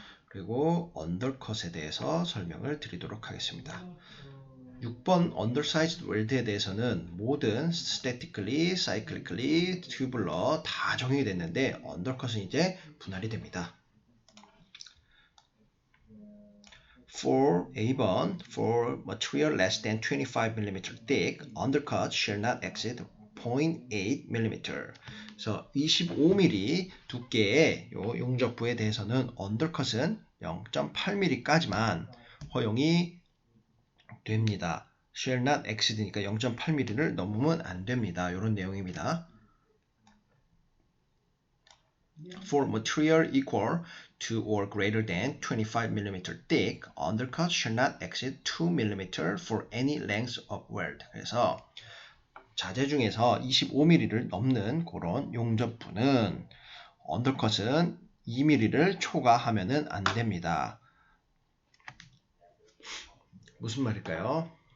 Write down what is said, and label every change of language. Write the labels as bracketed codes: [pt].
[ko] 그리고 undercut에 대해서 설명을 드리도록 하겠습니다. 6번 undersized weld에 대해서는 모든 statically, cyclically, tubular 다 적용이 됐는데 undercut은 이제 분할이 됩니다. [en] For A번, for material less than 25mm thick, undercut shall not exceed 0.8mm. [ko] 그래서 25mm 두께의 요 용접부에 대해서는 undercut은 0.8mm까지만 허용이 됩니다. shall not exceed니까 0.8mm를 넘으면 안 됩니다. 이런 내용입니다. [en] For material equal to or greater than 25mm thick, undercut shall not exceed 2mm for any length of weld. [ko] 그래서 자재 중에서 25mm를 넘는 그런 용접부는 undercut은 2mm를 초과하면은 안 됩니다. 무슨 말일까요?